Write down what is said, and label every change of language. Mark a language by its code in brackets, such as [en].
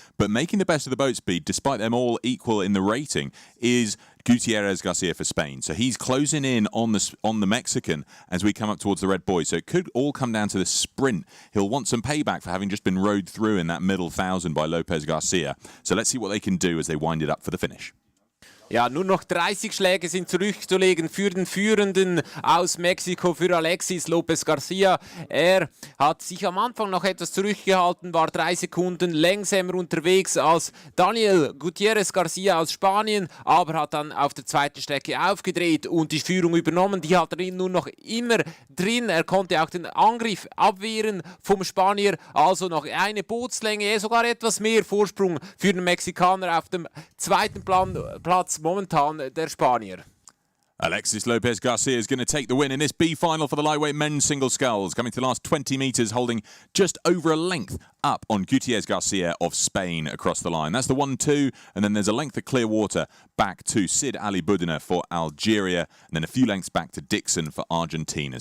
[en] But making the best of the boat speed, despite them all equal in the rating, is Gutierrez Garcia for Spain. So he's closing in on the Mexican as we come up towards the red buoy. So it could all come down to the sprint. He'll want some payback for having just been rowed through in that middle 1,000 by Lopez Garcia. So let's see what they can do as they wind it up for the finish. [de] Ja, nur noch 30 Schläge sind zurückzulegen für den Führenden aus Mexiko, für Alexis Lopez Garcia. Er hat sich am Anfang noch etwas zurückgehalten, war 3 Sekunden langsamer unterwegs als Daniel Gutierrez Garcia aus Spanien, aber hat dann auf der zweiten Strecke aufgedreht und die Führung übernommen. Die hat er nur noch immer drin. Er konnte auch den Angriff abwehren vom Spanier, also noch eine Bootslänge, sogar etwas mehr Vorsprung für den Mexikaner auf dem zweiten Platz. Momentan der Spanier. [en] Alexis Lopez Garcia is going to take the win in this B final for the lightweight men's single sculls, coming to the last 20 metres, holding just over a length up on Gutierrez Garcia of Spain across the line. That's the 1-2, and then there's a length of clear water back to Sid Ali Budina for Algeria, and then a few lengths back to Dixon for Argentina.